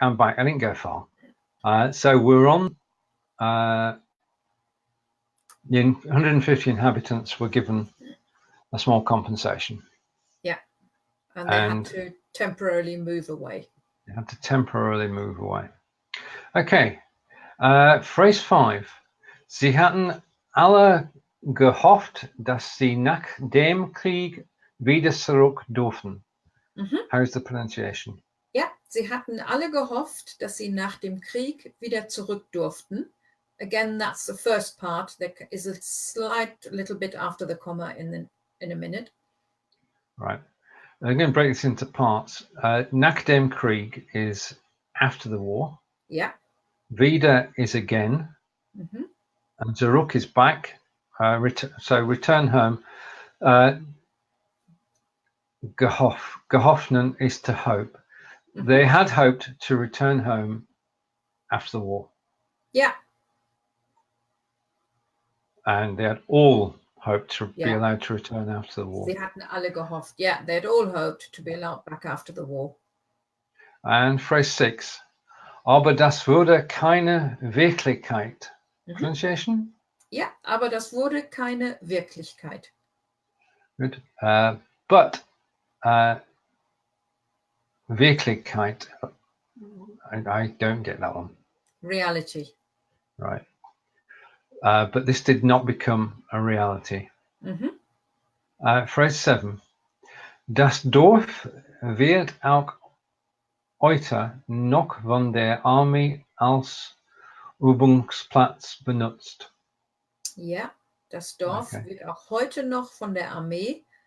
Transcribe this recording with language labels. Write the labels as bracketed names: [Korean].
[English] I didn't go far. So we're on. The 150 inhabitants were given a small compensation. Yeah, and they had to temporarily move away. They had to temporarily move away. Okay, phrase 5. [German] Sie hatten alle gehofft, dass sie nach dem Krieg wieder zurück durften. [English] How's the pronunciation? [German] Ja, sie hatten alle gehofft, dass sie nach dem Krieg wieder zurück durften. [English] Again, that's the first part. There is a slight little bit after the comma in a minute. Right. I'm going to break this into parts. [German] Nach dem Krieg [English] is after the war. Yeah. Wieder is again. And zurück is back. So return home. Gehoffen is to hope. They had hoped to return home after the war. Yeah. And they had all hoped to be allowed to return after the war. [German] Sie hatten alle gehofft. [English] Yeah, they had all hoped to be allowed back after the war. And phrase 6. [German] Aber das wurde keine Wirklichkeit. [English] Pronunciation? [German] Ja, aber das wurde keine Wirklichkeit. [English] Good. But Wirklichkeit, I don't get that one. Reality. Right. But this did not become a reality. Phrase 7. [German] Das Dorf wird auch heute noch von der Armee als Übungsplatz benutzt. Ja, das Dorf wird auch heute noch von der Armee